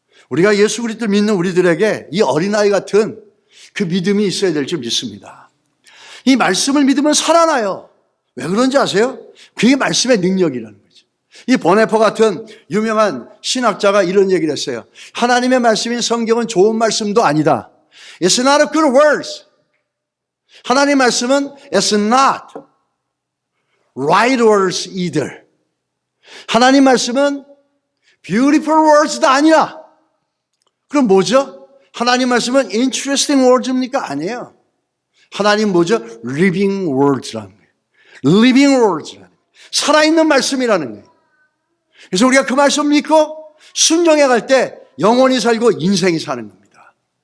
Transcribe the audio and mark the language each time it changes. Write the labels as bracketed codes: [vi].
[ko] 우리가 예수 그리스도를 믿는 우리들에게 이 어린아이 같은 그 믿음이 있어야 될 줄 믿습니다. 이 말씀을 믿으면 살아나요. 왜 그런지 아세요? 그게 말씀의 능력이라는 거죠. 이 보네포 같은 유명한 신학자가 이런 얘기를 했어요. 하나님의 말씀인 성경은 좋은 말씀도 아니다. [en] It's not a good words. [ko] 하나님 말씀은 [en] it's not right words either. [ko] 하나님 말씀은 [en] beautiful words [ko] 도 아니라 그럼 뭐죠? 하나님 말씀은 [en] interesting words [ko] 입니까? 아니에요. 하나님 뭐죠? [en] living words [ko] 라는 거예요. living words라는 거예요. 살아있는 말씀이라는 거예요. 그래서 우리가 그 말씀 믿고 순종해 갈 때 영원히 살고 인생이 사는 겁니다.